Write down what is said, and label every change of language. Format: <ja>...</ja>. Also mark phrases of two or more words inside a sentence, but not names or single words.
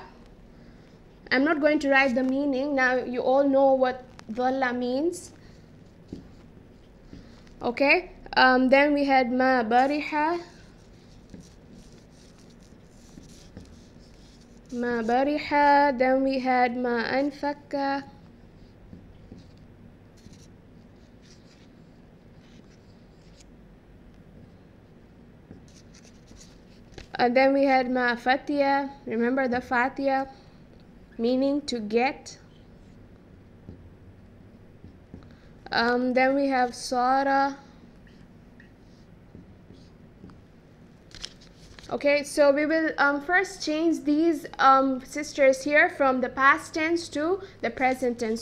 <en>I'm not going to write the meaning. Now you all know what Dhalla means. Okay. Then we had</en> <ar>ما برح. ما برح.</ar> <en>Then we had</en> <ar>ما انفكّ.</ar> <en>And then we had</en> <ar>ما فتئ.</ar> <en>Remember the fatiya, meaning to get. Then we have sara. Okay, so we will first change these sisters here from the past tense to the present tense.</en>